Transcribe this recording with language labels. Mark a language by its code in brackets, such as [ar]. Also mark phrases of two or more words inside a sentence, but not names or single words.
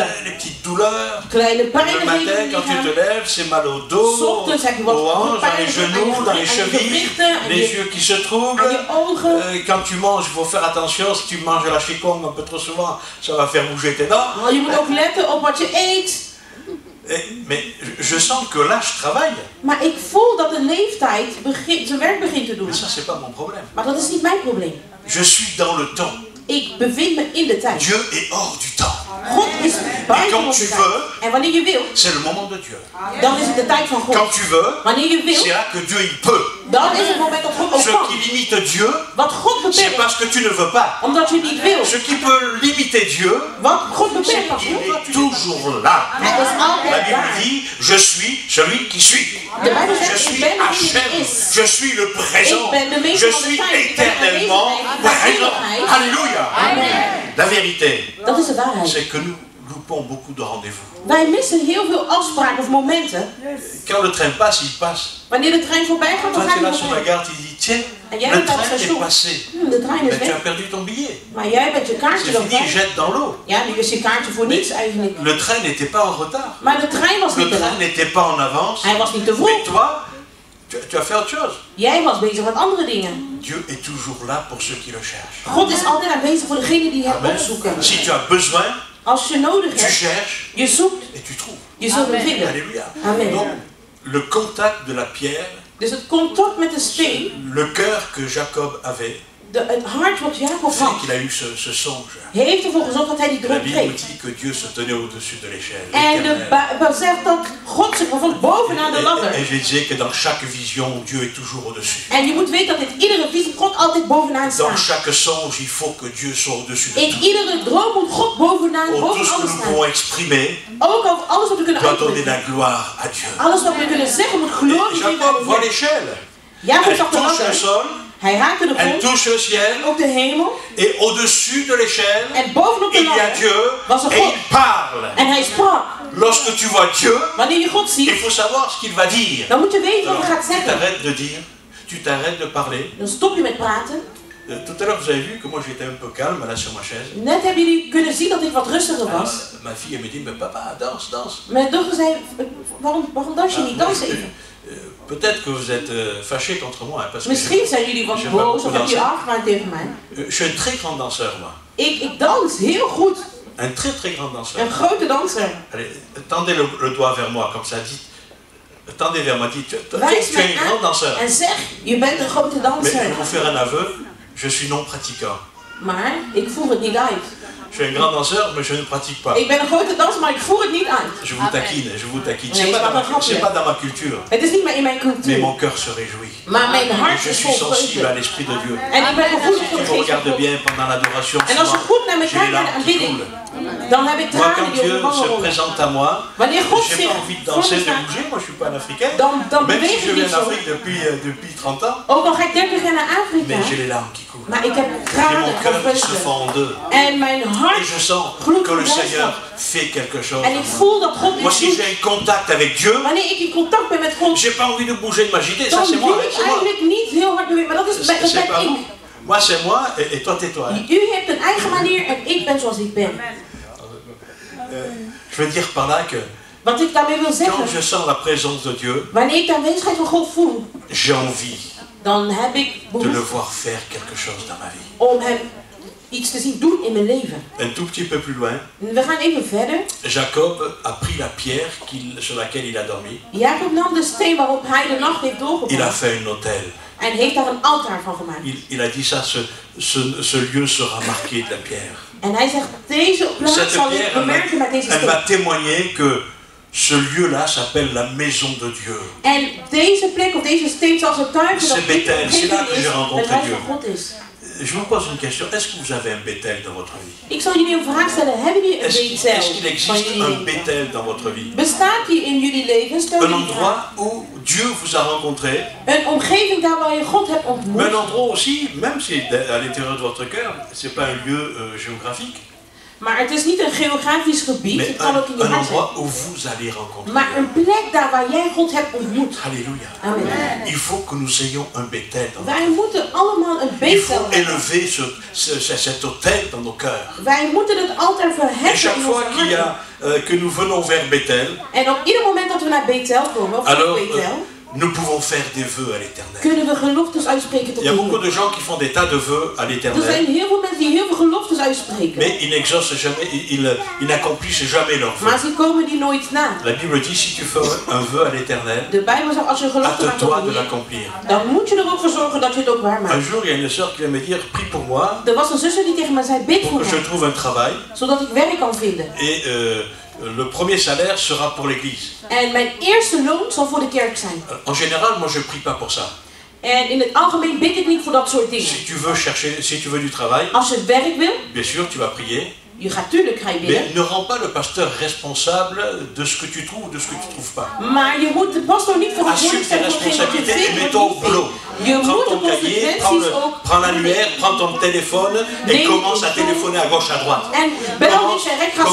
[fr] Les petites douleurs. [nl] Kleine pijnen. [fr] Le matin, quand tu te lèves, c'est mal au dos, aux hanches, dans les genoux, dans les chevilles, les yeux qui se troublent. Quand tu manges, il faut faire attention. Si tu manges à la chicongue un peu trop souvent, ça va faire bouger tes dents. [nl] Je moet ook letten op wat je eet. [fr] Mais je sens que l'âge travaille. [nl] Maar ik voel dat de leeftijd zijn werk begint te doen. [fr] Mais ça, c'est pas mon problème. [nl] Maar dat is niet mijn probleem. [fr] Je suis dans le temps. [nl] Ik bevind me in de tijd. [fr] Dieu est hors du temps. [nl] God is buiten onze tijd. En wanneer je wil, [fr] c'est le moment de Dieu. [nl] Dan is het de tijd van God. [fr] Quand tu veux, [nl] wanneer je wil, [fr] c'est là que Dieu il peut. [nl] Dan is het moment dat God ook [fr] Ce [nl] kan. [fr] qui limite Dieu, [nl] wat God beperkt, [fr] c'est parce que tu ne veux pas. [nl] Omdat je niet wil. [fr] Ce qui peut limiter Dieu, [nl] wat God beperkt, [fr] il est toujours là. [nl] Hij is altijd [fr] La Bible dit, je suis celui qui suis. [nl] De Bijbel zegt, [fr] je suis [nl] ik ben [fr] Hachem. [nl] is. [fr] Je suis le présent. [nl] Ik ben de meester [fr] Je [nl] van de [fr] suis [nl] tijd. [fr] éternellement présent. Alléluia. Amen. La vérité, [nl] Dat is de waarheid. [fr] c'est que nous loupons beaucoup de rendez-vous. [nl] Wij missen heel veel afspraken of momenten. [fr] Quand le train passe, il passe. [nl] Wanneer de trein voorbij gaat, dan [fr] Toi, [nl] gaat [fr] tu es [nl] hij [fr] là sur la [nl] voorbij. [fr] gare, tu dis, tiens, [nl] En jij [fr] le [nl] bent op het [fr] train est [nl] station. [fr] passé. [nl] De trein is [fr] Mais tu as [nl] weg. [fr] perdu ton billet. [nl] Maar jij bent je kaartje [fr] C'est [nl] dan [fr] fini, [nl] kwijt. [fr] jette dans l'eau. [nl] Ja, nu is je kaartje voor niets eigenlijk. [fr] Le train n'était pas en retard. [nl] Maar de trein was [fr] Le [nl] niet te [fr] train [nl] laat. [fr] n'était pas en avance. [nl] Hij was niet te [fr] Mais [nl] vroeg. [fr] toi, tu as fait autre chose. [nl] Jij was bezig met andere dingen. [fr] Dieu est toujours là pour ceux qui le cherchent. [nl] God is altijd aanwezig voor degenen die hem [fr] Amen. [nl] opzoeken. [fr] Si tu as besoin, [nl] Als je nodig [fr] tu [nl] hebt, [fr] cherches [nl] je zoekt, [fr] et tu trouves. [nl] je zult hem vinden. [fr] Alléluia. Amen. Donc, le contact de la pierre, [nl] Dus het contact met de steen, [fr] le cœur que Jacob avait, [nl] het hart wat Jacob [fr] fait [nl] had, [fr] qu'il a eu ce songe. [nl] heeft ervoor gezorgd dat hij die [fr] La [nl] droom [fr] Bible [nl] kreeg. [fr] dit que Dieu se tenait au-dessus de l'échelle. [nl] En de Bijbel zegt dat God zich bevond bovenaan de ladder. [fr] Et je disais que dans chaque vision, Dieu est toujours au-dessus. [nl] En je moet weten dat in iedere visie God altijd bovenaan [fr] Dans [nl] staat. [fr] chaque songe, il faut que Dieu soit au-dessus de [nl] In [fr] tout. [nl] iedere droom moet God bovenaan, [fr] Tout [nl] boven [fr] ce que [nl] alles [fr] nous [nl] staan. [fr] pouvons exprimer [nl] Ook over alles wat we kunnen [fr] doit donner [nl] uitdrukken. [fr] la gloire à Dieu. [nl] Alles wat we kunnen zeggen moet [fr] Et [nl] glorie geven [fr] Jacob [nl] aan [fr] voit [nl] de [fr] l'échelle. [nl] Jacob [fr] Elle [nl] zag de [fr] touche le [nl] ladder. [fr] sol, [nl] Hij raakte de [fr] elle [nl] grond, [fr] touche le ciel, [nl] ook de hemel. [fr] et au-dessus de l'échelle, [nl] En bovenop de [fr] il y a [nl] ladder [fr] Dieu [nl] was er [fr] et [nl] God. [fr] il parle. [nl] En hij sprak. [fr] Lorsque tu vois Dieu, [nl] Wanneer je God [fr] il [nl] ziet, [fr] faut savoir ce qu'il va dire. [nl] dan moet je weten wat [fr] Alors, [nl] hij gaat [fr] tu [nl] zeggen. [fr] t'arrêtes de dire, tu t'arrêtes de parler. [nl] Dan stop je met praten. [fr] Tout à l'heure, vous avez vu que moi j'étais un peu calme là sur ma chaise. [nl] Net hebben jullie kunnen zien dat ik wat rustiger was. [fr] Ma fille elle me dit, mais papa, danse, danse. [nl] Mijn dochter zei, waarom dans je niet? Dans even. [fr] Peut-être que vous êtes fâché contre moi. Hein, parce que [nl] Misschien zijn jullie wat [fr] je [nl] boos of [fr] vais [nl] heb je [fr] danser. [nl] afgemaakt tegen mij. [fr] Je suis un très grand danseur, moi. [nl] Ik dans heel goed. [fr] Un très très grand danseur. [nl] Een grote danser. [fr] Allez, tendez le doigt vers moi, comme ça, dites. Tendez vers moi, dites, tu [nl] Wijs [fr] es [nl] mij [fr] un grand [nl] aan [fr] danseur. [nl] en zeg, je bent een grote [fr] Mais [nl] danser. [fr] pour faire un aveu, je suis non pratiquant. [nl] Maar ik voer het niet uit. [fr] Je suis un grand danseur, mais je ne pratique pas. [nl] Ik ben een grote danser, maar ik voer het niet uit. [fr] Je vous taquine, je vous taquine. [nl] Nee, [fr] C'est pas dans ma culture. [nl] Het is niet meer in mijn [fr] Mais [nl] cultuur. [fr] mon cœur se réjouit. [nl] Maar mijn [fr] Et [nl] hart [fr] je [nl] is [fr] suis [nl] vol [fr] sensible à [nl] vreugde. [fr] l'Esprit de Dieu. [nl] En ik ben gevoelig [fr] Si [nl] voor [fr] tu [nl] de [fr] me [nl] geest van [fr] regardes [nl] God. [fr] bien pendant l'adoration, [nl] En als je goed naar me [fr] j'ai les [nl] kijkt bij de [fr] larmes qui [nl] aanbidding, [fr] coulent. [nl] dan heb ik [fr] Moi, [nl] tranen [fr] quand [nl] die over [fr] Dieu [nl] mijn wangen [fr] se [nl] rollen. [fr] présente à moi, [nl] Wanneer God [fr] j'ai [nl] zich [fr] pas envie de [nl] voor me [fr] danser, de [nl] staat, [fr] bouger. Moi, je suis pas un Africain. [nl] dan [fr] Même [nl] beweeg [fr] si je [nl] ik [fr] vis [nl] niet [fr] en [nl] zo. [fr] Afrique depuis 30 ans, [nl] Ook al ga ik 30 jaar naar Afrika, [fr] mais j'ai les larmes qui coulent. [nl] maar ik heb [fr] J'ai [nl] tranen [fr] mon [nl] van [fr] cœur qui se [nl] vreugde. [fr] fend en deux. [nl] En mijn [fr] Et [nl] hart, [fr] je sens que le Seigneur fait quelque chose. [nl] en ik voel dat God [fr] Moi, [nl] iets [fr] si [nl] doet. [fr] j'ai un contact avec Dieu, [nl] Wanneer ik in contact ben met God, [fr] j'ai pas envie de bouger, de m'agiter. Ça, [nl] dan [fr] c'est moi. [nl] wil [fr] Hein, [nl] ik [fr] c'est moi. [nl] eigenlijk niet heel hard bewegen, maar dat [fr] C'est pas [nl] ben [fr] vous. [nl] ik. [fr] Moi, c'est moi, et toi, tais-toi. Hein. [nl] U hebt een eigen manier en ik ben zoals ik ben. [fr] Je veux dire par là que [nl] Wat ik daarmee wil [fr] quand [nl] zeggen, [fr] je sens la présence de Dieu, [nl] wanneer ik de aanwezigheid van God voel, [fr] j'ai envie [nl] dan heb ik [fr] de le [nl] behoefte [fr] voir faire quelque chose dans ma vie. [nl] om hem iets te zien doen in mijn leven. [fr] Un tout petit peu plus loin, [nl] We gaan even verder. [fr] Jacob a pris la pierre sur laquelle il a dormi. [nl] Jacob nam de steen waarop hij de nacht heeft [fr] Il a [nl] doorgebracht [fr] fait un autel. [nl] en heeft daar een altaar van gemaakt. [fr] Il a dit ça, ce lieu sera marqué de la pierre. [nl] En hij zegt, deze plaats [fr] Cette [nl] zal ik [fr] pierre, [nl] bemerken met deze [fr] elle va [nl] steen. [fr] témoigner que ce lieu-là s'appelle la maison de Dieu. [nl] En deze plek of deze steen zal getuigen dat [fr] C'est [nl] dit [fr] Bethel, [nl] een [fr] c'est là que [nl] is, [fr] j'ai rencontré [nl] het huis [fr] Dieu. [nl] van God is. [fr] Je vous pose une question. Est-ce que vous avez un Bethel dans votre vie? [nl] Ik zal jullie een vraag stellen. Hebben jullie een [fr] Est-ce qu'il [nl] Bethel van [fr] existe [nl] jullie [fr] un [nl] leven? [fr] Bethel dans votre vie? [nl] Bestaat die in jullie leven? Stel [fr] Un [nl] jullie die vraag. [fr] endroit où Dieu vous a rencontré, [nl] Een omgeving daar waar je God hebt ontmoet. [fr] mais un endroit aussi, même si à l'intérieur de votre cœur, c'est pas un lieu géographique, [nl] Maar het is niet een geografisch gebied, [fr] mais [nl] het kan ook in je [fr] un [nl] hart zijn. [fr] endroit où vous allez rencontrer [nl] Maar [fr] Dieu. [nl] een plek daar waar jij God hebt ontmoet. [fr] Alléluia. Amen. Il faut que nous ayons un Bethel dans notre [nl] Wij [fr] vie. [nl] moeten allemaal een [fr] Il [nl] Bethel [fr] faut [nl] hebben. [fr] élever cet autel dans nos cœurs. [nl] Wij moeten het altaar [fr] Et [nl] verheffen [fr] chaque [nl] in [fr] fois [nl] onze [fr] qu'il y [nl] harten. [fr] a, que nous venons vers Bethel, [nl] En op ieder moment dat we naar Bethel komen, of [fr] alors [nl] voor Bethel, [fr] nous pouvons faire des vœux à l'Éternel. [nl] kunnen we geloftes uitspreken [fr] Il [nl] tot [fr] y a [nl] de [fr] beaucoup [nl] Heer. [fr] de gens qui font des tas de vœux à [nl] Er [fr] l'Éternel, [nl] zijn heel veel mensen die heel veel geloftes uitspreken. [fr] mais ils n'exaucent jamais, ils n'accomplissent jamais leurs [nl] Maar [fr] vœux. [nl] ze komen die nooit na. [fr] La Bible dit, si tu fais un vœu à l'Éternel, [nl] De Bijbel zegt, als je een gelofte maakt tot [fr] hâte-toi [nl] de [fr] de [nl] Heer, [fr] l'accomplir. [nl] dan moet je er ook voor zorgen dat je het ook waar [fr] Un [nl] maakt. [fr] jour, il y a une sœur qui vient me dire, prie pour moi, [nl] Er was een zuster die tegen mij zei, bid [fr] pour [nl] voor [fr] que je [nl] mij, [fr] trouve un travail, [nl] zodat ik werk kan vinden. [fr] et le premier salaire sera pour l'église. [nl] En mijn eerste loon zal voor de kerk zijn. [fr] En général, moi je prie pas pour ça. [nl] En in het algemeen bid ik niet voor dat soort dingen. [fr] Si tu veux chercher, si tu veux du travail, [nl] Als je werk wil, [fr] bien sûr, tu vas prier. [nl] Je gaat tuurlijk ga je bidden. [fr] Mais ne rends pas le pasteur responsable de ce que tu trouves ou de ce que tu trouves pas. [nl] Maar je moet de pastor niet verantwoordelijk [fr] Assume tes [nl] zijn voor hetgeen wat je [fr] responsabilités et [nl] vindt [fr] mets [nl] of [fr] ton [nl] niet [fr] boulot. [nl] vindt. Je moet [fr] Prends [nl] de [fr] ton cahier, [nl] consequenties ook [fr] prends l'annuaire, prends ton téléphone et commence à téléphoner à gauche, à droite. [nl] En bel niet direct gaan